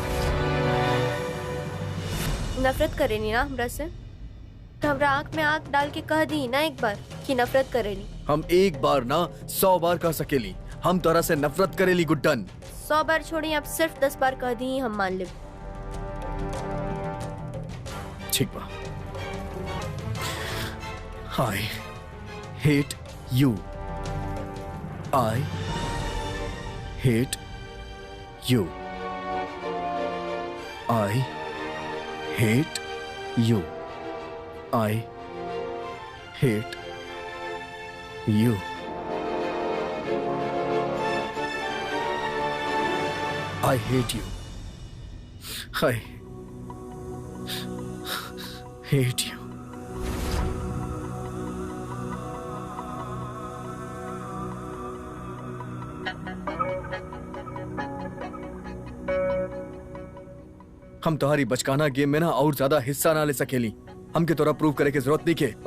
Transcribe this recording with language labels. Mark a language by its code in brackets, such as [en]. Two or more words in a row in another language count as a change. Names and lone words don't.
[bho] नफरत करेनी ना हमरा से तो हमरा आंख में आंख डाल के कह दी ना एक बार कि नफरत करेली। हम एक बार ना 100 बार कह सकेली हम तोरा से नफरत करेली गुड्डन। 100 बार छोड़ी, आप सिर्फ 10 बार कह दी हम मान ले। ठीक बा। [en] I hate you. I hate you. I hate you. I hate you. I hate you. I hate you. [bho] हम तुम्हारी बचकाना गेम में ना और ज्यादा हिस्सा ना ले सकेली। हमके तोरा प्रूव करे की जरूरत नहीं के।